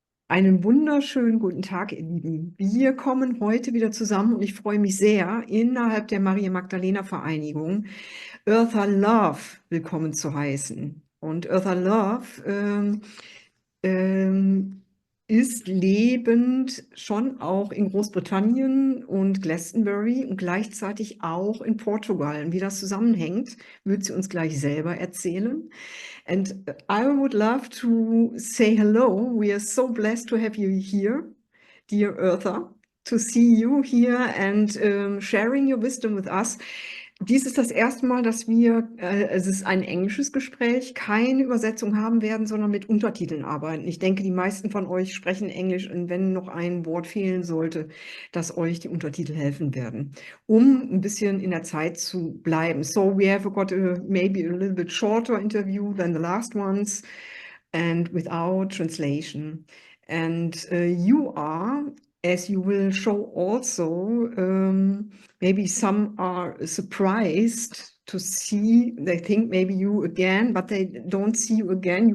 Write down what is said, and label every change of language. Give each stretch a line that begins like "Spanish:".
German: Einen wunderschönen guten Tag, ihr Lieben. Wir kommen heute wieder zusammen und ich freue mich sehr, innerhalb der Maria Magdalena Vereinigung Eartha Love willkommen zu heißen. Und Eartha Love ähm, ist lebend schon auch in Großbritannien und Glastonbury und gleichzeitig auch in Portugal. Und wie das zusammenhängt, wird sie uns gleich selber erzählen.
English: And I would love to say hello. We are so blessed to have you here, dear Eartha, to see you here and sharing your wisdom with us.
German: Dies ist das erste Mal, dass wir, es ist ein englisches Gespräch, keine Übersetzung haben werden, sondern mit Untertiteln arbeiten. Ich denke, die meisten von euch sprechen Englisch und wenn noch ein Wort fehlen sollte, dass euch die Untertitel helfen werden, um ein bisschen in der Zeit zu bleiben.
English: So we have got maybe a little bit shorter interview than the last ones and without translation. And you are, as you will show also, maybe some are surprised to see, they think maybe you again, but they don't see you again.